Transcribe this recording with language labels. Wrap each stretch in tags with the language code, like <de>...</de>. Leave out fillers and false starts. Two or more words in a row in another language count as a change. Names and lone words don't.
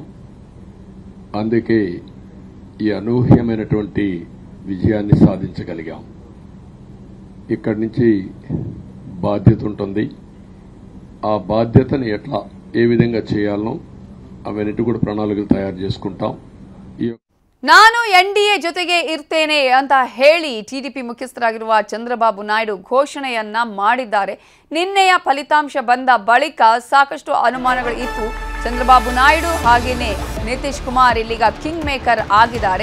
<te>అందుకే ఈ అనూహ్యమైనటువంటి విజయాన్ని సాధించగలిగాం. ఇక్కడి నుంచి బాధ్యత ఉంటుంది. ఆ బాధ్యతను ఎట్లా ఏ విధంగా చేయాలనో అవన్నిటి కూడా ప్రణాళికలు తయారు చేసుకుంటాం.</te> <kn>ನಾನು ಎನ್ಡಿಎ ಜೊತೆಗೆ ಇರ್ತೇನೆ ಅಂತ ಹೇಳಿ ಟಿಡಿಪಿ ಮುಖ್ಯಸ್ಥರಾಗಿರುವ ಚಂದ್ರಬಾಬು ನಾಯ್ಡು ಘೋಷಣೆಯನ್ನ ಮಾಡಿದ್ದಾರೆ. ನಿನ್ನೆಯ ಫಲಿತಾಂಶ ಬಂದ ಬಳಿಕ ಸಾಕಷ್ಟು ಅನುಮಾನಗಳು ಇತ್ತು. ಚಂದ್ರಬಾಬು ನಾಯ್ಡು ಹಾಗೇನೆ ನಿತೀಶ್ ಕುಮಾರ್ ಇಲ್ಲಿಗ</kn> <en>king maker</en> <kn>ಆಗಿದ್ದಾರೆ.</kn>